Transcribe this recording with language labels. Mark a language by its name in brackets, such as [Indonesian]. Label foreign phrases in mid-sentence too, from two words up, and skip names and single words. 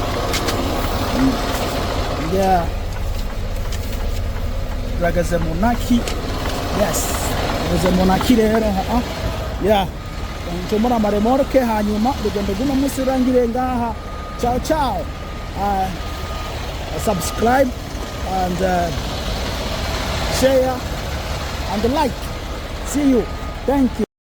[Rundi] Turageze Munic. Turageze Munic rero. Tumura amaremorke hanyuma urugendo rw'uno munsi rurangire ngaha. Ciao. [English] Subscribe and share and like. See you. Thank you.